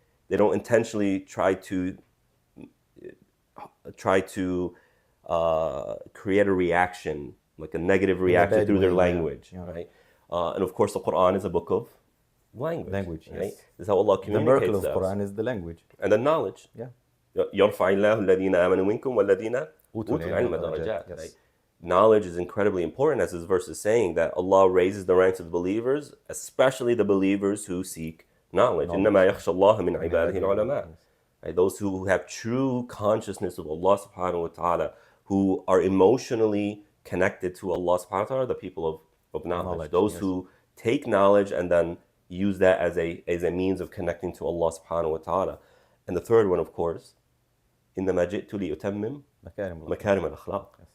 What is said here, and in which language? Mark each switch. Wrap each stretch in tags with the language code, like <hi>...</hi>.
<en>They don't intentionally try to create a reaction, like a negative reaction through their language, right? And of course, the Quran is a book of language, right? Yes. This is how Allah communicates. The miracle of the Quran is the language. And the knowledge. Yeah.</en> <ar>يرفع الله الذين آمنوا منكم والذين أوتوا العلم درجات.</ar> <en>Yes. Right? Knowledge is incredibly important, as this verse is saying, that Allah raises the ranks of the believers, especially the believers who seek knowledge.</en> <ar>إنما يخشى الله من عباده العلماء.</ar> <en>Right? Those who have true consciousness of Allah subhanahu wa ta'ala, who are emotionally connected to Allah subhanahu wa ta'ala, the people of knowledge. Those who take knowledge and then use that as a means of connecting to Allah subhanahu wa ta'ala. And the third one, of course,</en> <ar>إنما جئت لأتمم مكارم الأخلاق.</ar>